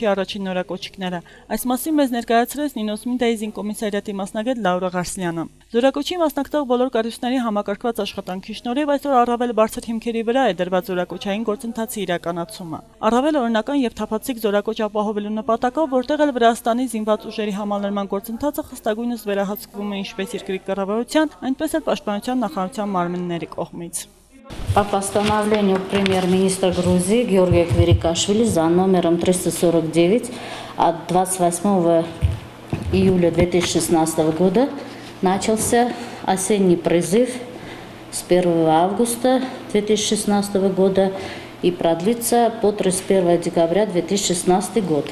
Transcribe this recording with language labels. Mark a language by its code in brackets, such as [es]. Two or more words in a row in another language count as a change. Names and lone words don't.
[hy] առաջին նորակոչիկները։ Այս մասին մեզ ներկայացրեց Նինոս Մինդայի զինկոմիսարիատի մասնագետ Լաուրա Ղարսլյանը։ Զորակոչի մասնակցող բոլոր կառույցների համակարգված աշխատանքի շնորհիվ այսօր առավել բարձր հիմքերի վրա է դրված զորակոչային գործընթացի իրականացումը։ Առավել օրինական եւ թափանցիկ զորակոչ ապահովելու նպատակով, որտեղ էլ Վրաստանի зинված ուժերի համալրման գործընթացը խստագույնս վերահսկվում է ինչպես երկրի կառավարության, այնպես էլ պաշտպանության նախարարության մարմինների кողմից։ [ru] По постановлению премьер-министра Грузии Георгия Квирикашвили за номером 349 от 28 июля 2016 года начался осенний призыв с 1 августа 2016 года и продлится по 31 декабря 2016 год.